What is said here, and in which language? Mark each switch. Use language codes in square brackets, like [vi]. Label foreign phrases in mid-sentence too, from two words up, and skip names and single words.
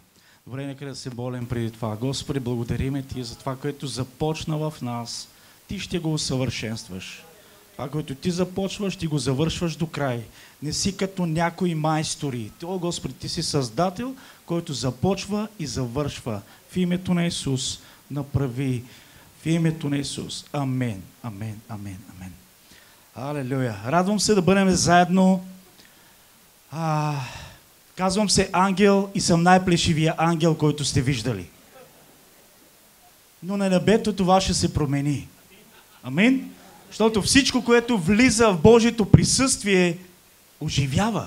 [bg] Добре, нека да се молим преди това. Господи, благодариме Ти за това, което започна в нас. Ти ще го усъвършенстваш. Това, което Ти започваш, Ти го завършваш до край. Не си като някои майстори. О, Господи, Ти си Създател, който започва и завършва. В името на Исус направи. В името на Исус. Амен. Амен. Амен. Амен. Алелуя. Радвам се да бъдем заедно. Казвам се Ангел и съм най-плешивия ангел, който сте виждали. Но на небето това ще се промени. Амин? Защото всичко, което влиза в Божието присъствие, оживява.